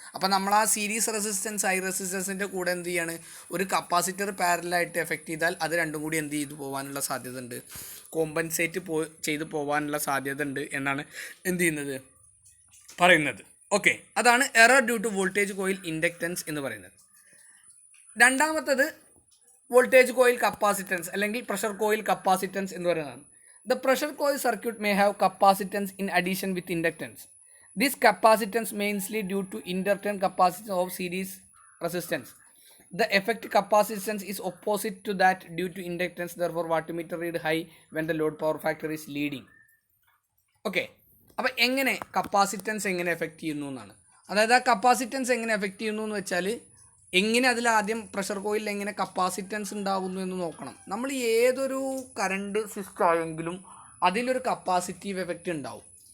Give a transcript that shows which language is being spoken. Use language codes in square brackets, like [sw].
[ml] അപ്പോൾ നമ്മൾ ആ സീരീസ് റെസിസ്റ്റൻസ്, ഹൈ റെസിസ്റ്റൻസിൻ്റെ കൂടെ എന്ത് ചെയ്യാണ്, ഒരു കപ്പാസിറ്റർ പാരലായിട്ട് എഫക്റ്റ് ചെയ്താൽ അത് രണ്ടും കൂടി എന്ത് ചെയ്തു പോകാനുള്ള സാധ്യത ഉണ്ട്, കോമ്പൻസേറ്റ് ചെയ്ത് പോകാനുള്ള സാധ്യത ഉണ്ട് എന്നാണ് എന്ത് ചെയ്യുന്നത് പറയുന്നത്. ഓക്കെ, അതാണ് error due to voltage coil inductance എന്ന് പറയുന്നത്. രണ്ടാമത്തത് വോൾട്ടേജ് കോയിൽ കപ്പാസിറ്റൻസ് അല്ലെങ്കിൽ പ്രഷർ കോയിൽ കപ്പാസിറ്റൻസ് എന്ന് പറയുന്നതാണ്. [en] The pressure coil circuit may have capacitance in addition with inductance. This capacitance mainly due to inductance capacitance of series resistance. The effect capacitance is opposite to that due to inductance. Therefore, wattmeter read high when the load power factor is leading. Okay. [ml] അപ്പോൾ എങ്ങനെ capacitance എങ്ങനെ effect ചെയ്യുന്നു എന്നാണ്. അതായത് ആ capacitance എങ്ങനെ effect ചെയ്യുന്നു എന്ന് വെച്ചാൽ, എങ്ങനെ അതിലാദ്യം പ്രഷർ കോയിലിൽ എങ്ങനെ കപ്പാസിറ്റൻസ് ഉണ്ടാകുന്നു എന്ന് നോക്കണം. നമ്മൾ ഏതൊരു കറണ്ട് സിസ്റ്റം ആയെങ്കിലും അതിലൊരു കപ്പാസിറ്റീവ് എഫക്റ്റ് ഉണ്ടാവും.